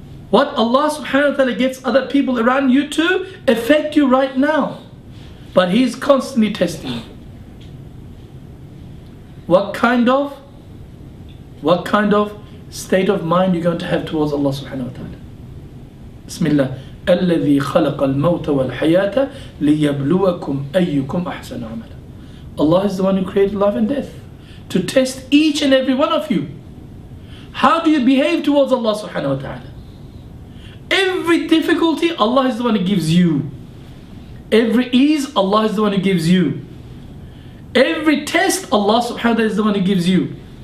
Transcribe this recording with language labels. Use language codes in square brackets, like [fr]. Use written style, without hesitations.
[en] What Allah subhanahu wa ta'ala gets other people around you to affect you right now. But He is constantly testing you. What kind of what kind of state of mind you're going to have towards Allah subhanahu wa ta'ala. Bismillah. [ar] الذي خلق الموت والحياة ليبلوكم أيكم أحسن عملا. [en] Allah is the one who created life and death to test each and every one of you. How do you behave towards Allah subhanahu wa ta'ala? Every difficulty, Allah is the one who gives you. Every ease, Allah is the one who gives you. Every test, Allah subhanahu wa ta'ala is the one who gives you.